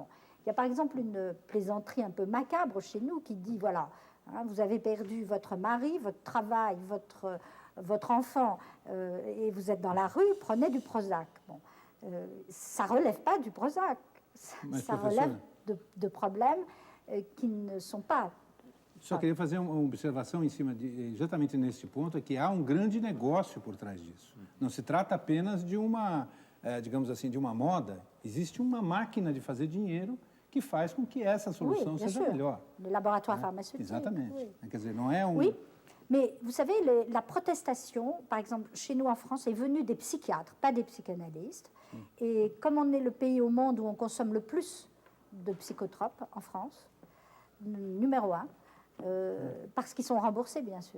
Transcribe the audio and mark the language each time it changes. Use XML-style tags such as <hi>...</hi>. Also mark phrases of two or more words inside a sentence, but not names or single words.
<fr>Il y a par exemple une plaisanterie un peu macabre chez nous qui dit, voilà, hein, vous avez perdu votre mari, votre travail, votre enfant, et vous êtes dans la rue, prenez du Prozac. Bon. Ça ne relève pas du Prozac. Ça relève de problèmes qui ne sont pas...</fr> <pt>Só queria fazer uma observação em cima de exatamente nesse ponto, é que há um grande negócio por trás disso. Não se trata apenas de uma, digamos assim, de uma moda. Existe uma máquina de fazer dinheiro que faz com que essa solução seja melhor.</pt> <fr>Le laboratoire pharmaceutique.</fr> <pt>Exatamente.</pt> <fr>Oui.</fr> <pt>Quer dizer, não é um...</pt> <fr>Oui, mais vous savez, la protestation, par exemple, chez nous en France, est venue des psychiatres, pas des psychanalystes. Et comme on est le pays au monde où on consomme le plus de psychotropes en France, numéro 1, parce qu'ils sont remboursés, bien sûr.</fr>